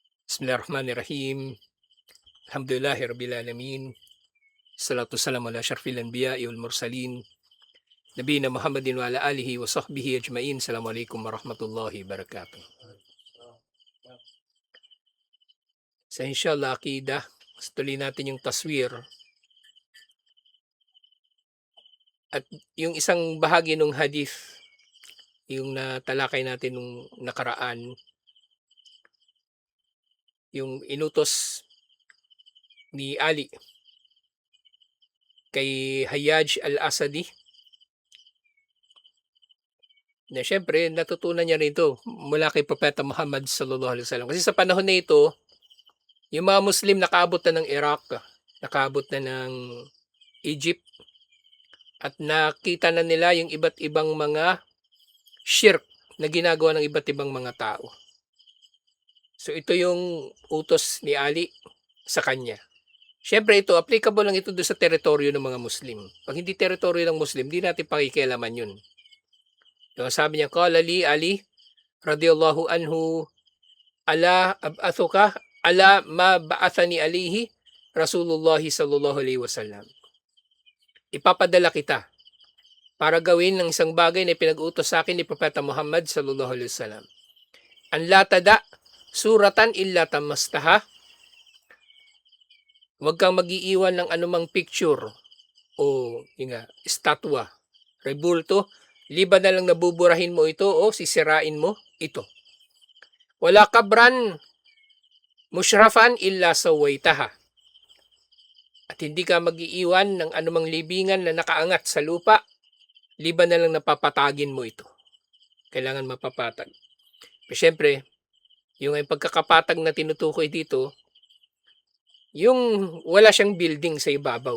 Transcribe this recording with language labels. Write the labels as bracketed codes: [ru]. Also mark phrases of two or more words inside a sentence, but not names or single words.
[ar] بسم الله الرحمن الرحيم. الحمد لله رب العالمين. الصلاة والسلام على أشرف الأنبياء والمرسلين. نبينا محمد وعلى آله وصحبه أجمعين. السلام عليكم ورحمة الله وبركاته. [tl] Sa inshallah aqidah, tuloy natin yung taswir at yung isang bahagi ng hadith, yung natalakay natin nung nakaraan, yung inutos ni Ali kay Hayyaj al-Asadi na siyempre natutunan niya rito mula kay Propeta Muhammad [ar] صلى الله عليه وسلم. [tl] Kasi sa panahon na ito, yung mga Muslim nakaabot na ng Iraq, nakaabot na ng Egypt, at nakita na nila yung iba't ibang mga shirk na ginagawa ng iba't ibang mga tao. So ito yung utos ni Ali sa kanya. Siyempre ito, applicable lang ito doon sa teritoryo ng mga Muslim. Pag hindi teritoryo ng Muslim, di natin pakikialaman yun. So, sabi niya, [ar] قال لي علي رضي الله عنه ألا أبعثك على ما بعثني عليه رسول الله صلى الله عليه وسلم. [tl] Ipapadala kita para gawin ng isang bagay na pinag-utos sa akin ni Propeta Muhammad [ar] صلى الله عليه وسلم. أن لا تدع صورة إلا طمستها. [tl] Huwag kang mag-iiwan ng anumang picture o estatwa, rebulto, liban na lang nabuburahin mo ito o sisirain mo ito. [ar] ولا قبرا مشرفا إلا سويته. [tl] At hindi ka mag-iiwan ng anumang libingan na nakaangat sa lupa, liban na lang napapatagin mo ito. Kailangan mapapatag. Pero syempre, yung pagkakapatag na tinutukoy dito, yung wala siyang building sa ibabaw.